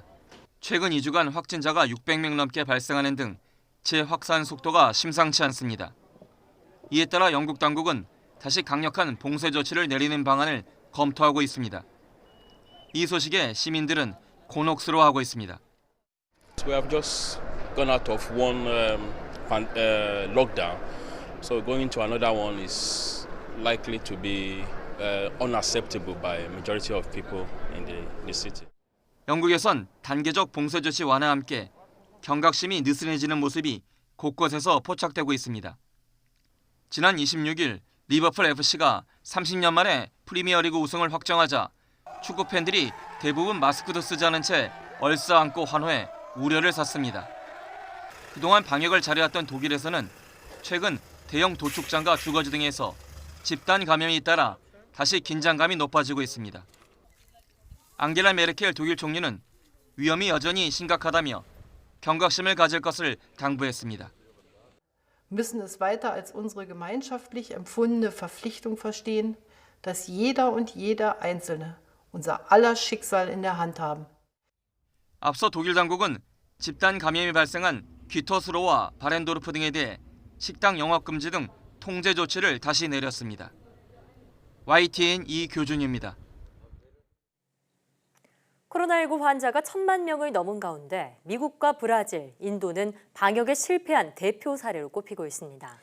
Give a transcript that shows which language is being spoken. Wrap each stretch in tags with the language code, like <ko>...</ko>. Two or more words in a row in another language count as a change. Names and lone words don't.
<ko>최근 2주간 확진자가 600명 넘게 발생하는 등 재확산 속도가 심상치 않습니다. 이에 따라 영국 당국은 다시 강력한 봉쇄 조치를 내리는 방안을 검토하고 있습니다. 이 소식에 시민들은 곤혹스러워하고 있습니다.</ko> <en>We have just gone out of one lockdown, so going into another one is likely to be unacceptable by a majority of people in the city.</en> <ko>영국에선 단계적 봉쇄 조치 완화와 함께 경각심이 느슨해지는 모습이 곳곳에서 포착되고 있습니다. 지난 26일 리버풀 FC가 30년 만에 프리미어리그 우승을 확정하자 축구 팬들이 대부분 마스크도 쓰지 않은 채 얼싸안고 환호해 우려를 샀습니다. 그동안 방역을 잘해왔던 독일에서는 최근 대형 도축장과 주거지 등에서 집단 감염이 따라 다시 긴장감이 높아지고 있습니다. 앙겔라 메르켈 독일 총리는 위험이 여전히 심각하다며 경각심을 가질 것을 당부했습니다.</ko> <de>müssen es weiter als unsere gemeinschaftlich empfundene Verpflichtung verstehen, dass jeder und jeder Einzelne unser aller Schicksal in der Hand haben.</de> <ko>앞서 독일 당국은 집단 감염이 발생한 귀터스로와 바렌도르프 등에 대해 식당 영업 금지 등 통제 조치를 다시 내렸습니다. YTN 이교준입니다. 코로나19 환자가 1,000만 명을 넘은 가운데 미국과 브라질, 인도는 방역에 실패한 대표 사례로 꼽히고 있습니다.</ko>